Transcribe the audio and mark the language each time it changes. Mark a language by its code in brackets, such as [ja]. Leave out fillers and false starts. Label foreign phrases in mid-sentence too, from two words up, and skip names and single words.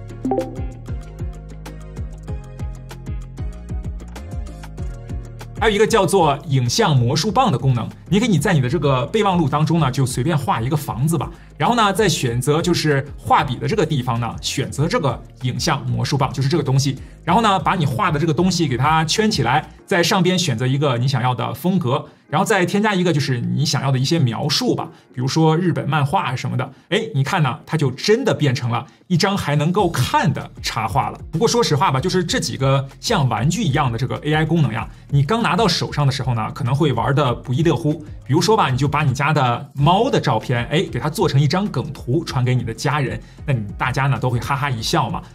[zh] 還有一個叫做影像魔術棒的功能，你可以在你的這個備忘錄當中呢，就隨便畫一個房子吧，然後呢，再選擇就是畫筆的這個地方呢，選擇這個影像魔術棒，就是這個東西， 然後呢，把你畫的這個東西給它圈起來，在上邊選擇一個你想要的風格，然後再添加一個就是你想要的一些描述吧，比如說日本漫畫什麼的。哎，你看呢，它就真的變成了一張還能夠看的插畫了。不過說實話吧，就是這幾個像玩具一樣的這個 AI 功能呀，你剛拿到手上的時候呢，可能會玩得不亦樂乎。比如說吧，你就把你家的貓的照片，哎，給它做成一張梗圖傳給你的家人，那你大家呢都會哈哈一笑嘛。